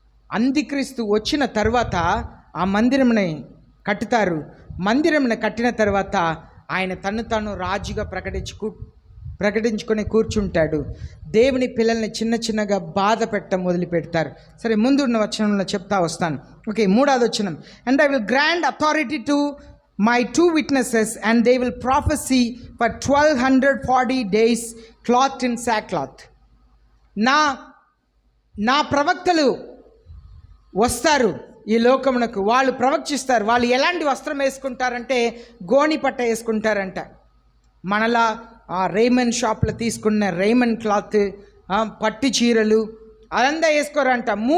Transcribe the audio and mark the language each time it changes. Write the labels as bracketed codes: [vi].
[te] అంత్యక్రీస్తు వచ్చిన తర్వాత ఆ మందిరంని కట్టుతారు. మందిరంని కట్టిన తర్వాత ఆయన తను తాను రాజుగా ప్రకటించుకొని కూర్చుంటాడు. దేవుని పిల్లల్ని చిన్నగా బాధ పెట్టడం మొదలు పెడతారు. సరే, ముందున్న వచనంలో చెప్తా వస్తాను. ఓకే, 3వ వచనం. [en] And I will grant authority to my 2 witnesses, and they will prophesy for 1240 days clothed in sackcloth. [te] నా ప్రవక్తలు వస్తారు ఈ లోకమునకు, వాళ్ళు ప్రవచిస్తారు. వాళ్ళు ఎలాంటి వస్త్రం వేసుకుంటారంటే గోని పట్ట వేసుకుంటారంట. మనలా రేమన్ షాప్లో తీసుకున్న రేమన్ క్లాత్, పట్టు చీరలు అదంతా వేసుకోరంట.